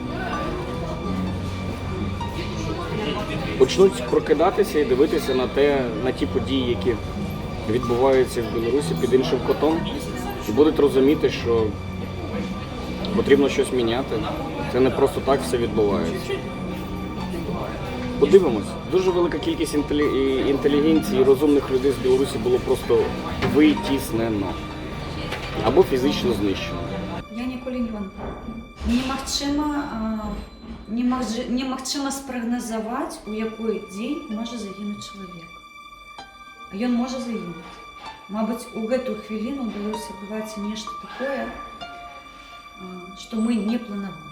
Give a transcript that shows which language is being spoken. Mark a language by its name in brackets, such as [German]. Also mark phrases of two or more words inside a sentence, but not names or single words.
[Ukrainian] Почнуть прокидатися і дивитися на ті події, які відбуваються в Білорусі під іншим кутом, і будуть розуміти, що потрібно щось міняти. Це не просто так все відбувається. Подивимось. Дуже велика кількість інтелігенції і розумних людей з Білорусі було просто витіснено або фізично знищено. Я ніколи не вон. [Belarusian] Немагчыма спрагназаваць, у якой дзень можа загінуць чалавек. Ён можа загінуць. Мабыць, у гэтую хвіліну ў Беларусі адбываецца нешта такое, што мы не планавалі.